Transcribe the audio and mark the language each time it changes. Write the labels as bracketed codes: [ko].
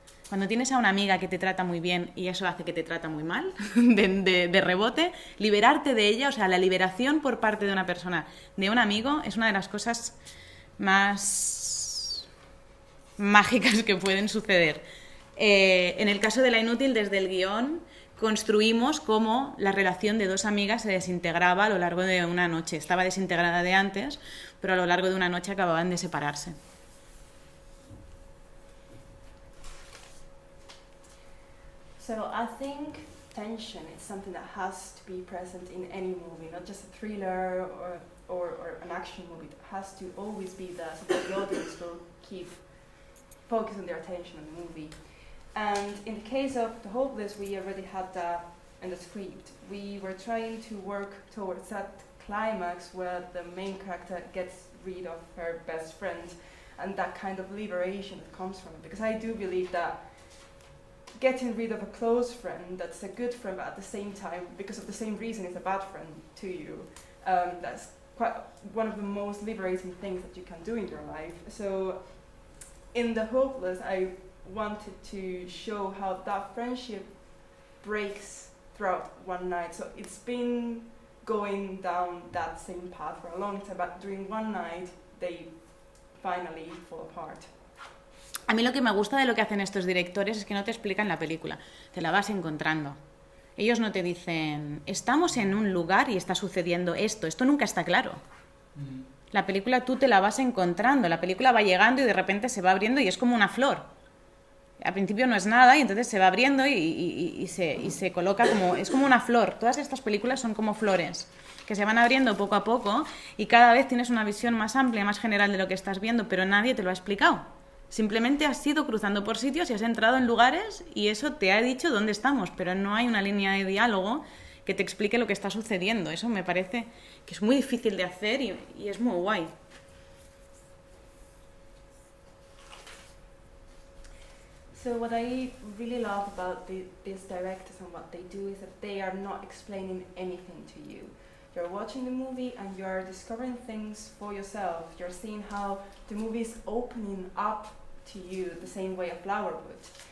[es] Cuando tienes a una amiga que te trata muy bien y eso hace que te trata muy mal, de rebote, liberarte de ella, o sea, la liberación por parte de una persona, de un amigo, es una de las cosas más mágicas que pueden suceder. En el caso de La Inútil, desde el guión, construimos cómo la relación de dos amigas se desintegraba a lo largo de una noche. Estaba desintegrada de antes, pero a lo largo de una noche acababan de separarse. [en] So I think tension is something that has to be present in any movie, not just a thriller or an action movie. It has to always be there so that the audience will keep focusing their attention on the movie. And in the case of The Hopeless, we already had that in the script. We were trying to work towards that climax where the main character gets rid of her best friend and that kind of liberation that comes from it. Because I do believe that getting rid of a close friend that's a good friend, but at the same time, because of the same reason, is a bad friend to you. That's quite one of the most liberating things that you can do in your life. So in The Hopeless, I wanted to show how that friendship breaks throughout one night. So it's been going down that same path for a long time, but during one night, they finally fall apart. [es] A mí lo que me gusta de lo que hacen estos directores es que no te explican la película, te la vas encontrando. Ellos no te dicen, estamos en un lugar y está sucediendo esto nunca está claro. La película tú te la vas encontrando, la película va llegando y de repente se va abriendo y es como una flor. Al principio no es nada y entonces se va abriendo y se coloca como... Es como una flor. Todas estas películas son como flores que se van abriendo poco a poco y cada vez tienes una visión más amplia, más general de lo que estás viendo, pero nadie te lo ha explicado. Simplemente has ido cruzando por sitios y has entrado en lugares y eso te ha dicho dónde estamos, pero no hay una línea de diálogo que te explique lo que está sucediendo. Eso me parece que es muy difícil de hacer y es muy guay. [en] So what I really love about these directors and what they do is that they are not explaining anything to you. You're watching the movie and you're discovering things for yourself. You're seeing how the movie is opening up to you the same way a flower would.